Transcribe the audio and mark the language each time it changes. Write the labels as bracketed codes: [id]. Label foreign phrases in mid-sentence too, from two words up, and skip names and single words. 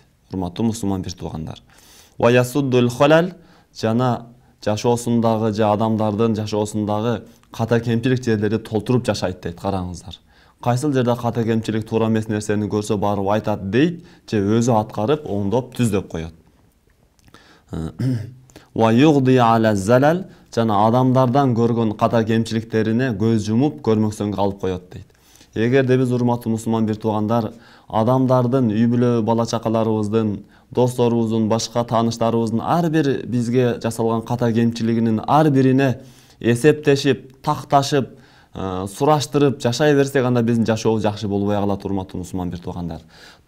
[ky] Урматтуу мусулман бир туугандар. [ar] ويسد الخلل, [ky] жана жашоосундагы же адамдардын жашоосундагы ката кемчилик жерлерди толтуруп жашайт дейт. Караңыздар. Кайсыл жерде ката кемчилик, туура эмес нерсени көрсө барып айтат дейт, же өзү аткарып, оңдоп, түздөп коет. [ar] ويغضي على الزلل, [ky] жана адамдардан көргөн ката кемчиликтерине көз жумуп, көрмөксөнгө алып коет дейт. Эгерде биз, урматтуу мусулман бир туугандар, адамдардын, үй бүлө бала чакаларыбыздын, досторубуздун, башка тааныштарыбыздын ар бир бизге жасалган ката кемчилигинин ар бирине эсептешип, такташып, сураштырып жашай берсек, анда биздин жашообуз жакшы болбой калат, урматтуу мусулман бир туугандар.